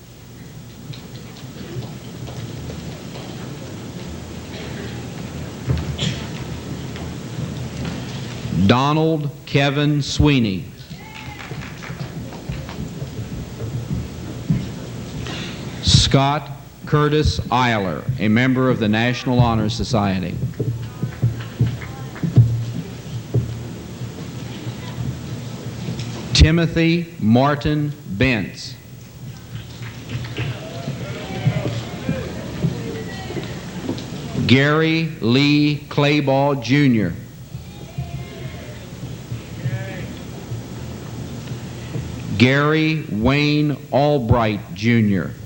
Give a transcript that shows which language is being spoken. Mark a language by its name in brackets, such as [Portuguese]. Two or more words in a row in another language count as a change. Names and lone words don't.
[English] Donald Kevin Sweeney. Scott Curtis Eiler, a member of the National Honor Society. Timothy Martin Bentz. Gary Lee Clayball, Jr. Gary Wayne Albright, Jr.